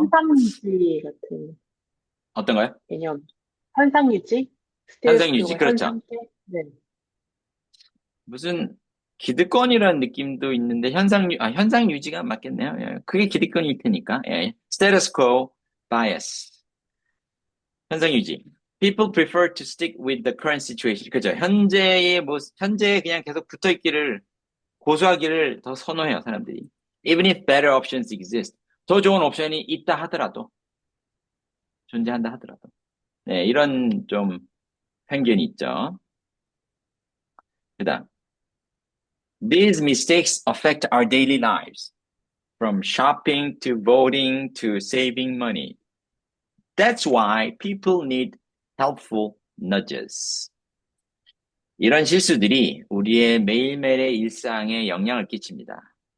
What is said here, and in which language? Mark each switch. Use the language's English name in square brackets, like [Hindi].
[Korean] 현상유지 같은 어떤가요? 개념. 현상유지? 현상유지, 스테레오스코어가 그렇죠. 현상태? 네. 무슨 기득권이라는 느낌도 있는데 현상 유지가 맞겠네요. 예, 그게 기득권일 테니까. 예. status quo bias. 현상 유지. [English] People prefer to stick with the current situation. [Korean] 그죠? 현재에 그냥 계속 붙어 있기를 고수하기를 더 선호해요, 사람들이. [English] Even if better options exist. [Korean] 더 좋은 옵션이 있다 하더라도 존재한다 하더라도. 네, 이런 좀 편견이 있죠. 그다음. [English] These mistakes affect our daily lives. From shopping to voting to saving money. That's why people need helpful nudges. [Korean] 이런 실수들이 우리의 매일매일의 일상에 영향을 끼칩니다.